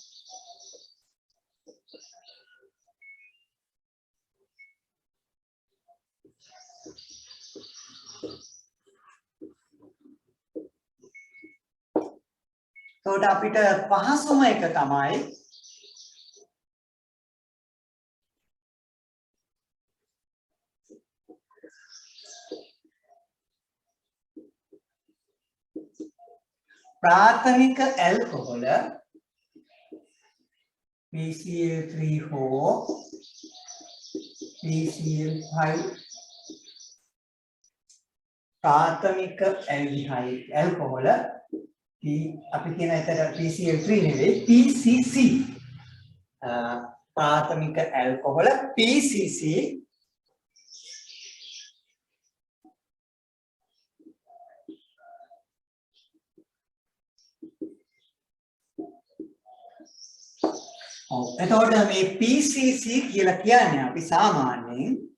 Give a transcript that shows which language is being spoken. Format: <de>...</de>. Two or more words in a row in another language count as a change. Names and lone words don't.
<si>එතකොට අපිට පහසුම එක තමයි ප්‍රාථමික ඇල්කොහොල් PCl3O PCl5 ප්‍රාථමික ඇල්ඩිහයිඩ් ඇල්කොහොල් අපි කියන එතන PCl3 නෙවෙයි PCC ප්‍රාථමික ඇල්කොහොල් PCC එතකොට මේ PCC කියලා කියන්නේ අපි සාමාන්‍යයෙන්</si>